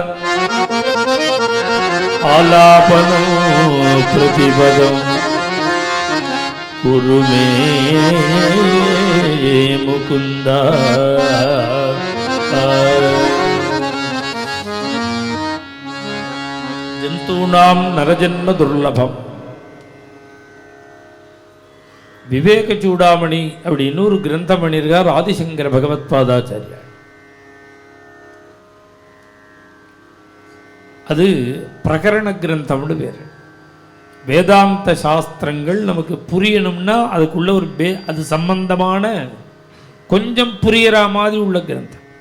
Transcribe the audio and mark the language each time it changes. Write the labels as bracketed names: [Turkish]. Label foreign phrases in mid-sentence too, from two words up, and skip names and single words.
[Sanskrit] आलापनं प्रतिपदं कुरु मे मुकुन्द जंतूनां नरजन्म दुर्लभम विवेक चूडामणि [Tamil] அப்படி இன்னொரு கிரந்தம் பண்ணிருக்கார் ஆதிசங்கர பகவத்பாதாச்சாரியா. அது பிரகரண கிரந்தம்னு பேர். வேதாந்த சாஸ்திரங்கள் நமக்கு புரியணும்னா அதுக்குள்ள ஒரு அது சம்பந்தமான கொஞ்சம் புரியற மாதிரி உள்ள கிரந்தம்.